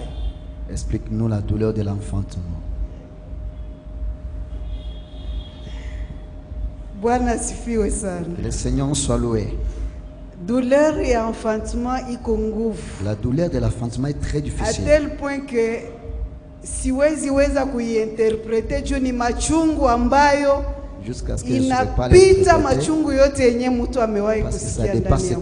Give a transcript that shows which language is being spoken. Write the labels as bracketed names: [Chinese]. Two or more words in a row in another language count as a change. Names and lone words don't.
[French] Explique-nous la douleur de l'enfantement. Que le Seigneur soit loué. Douleur et enfantement, la douleur de l'enfantement est très difficile. À tel point que [Swahili] siwezi weza kuiinterprete juu ni machungu ambayo inapita machungu yote yenye mtu amewahi kusikia ndani ya mwili.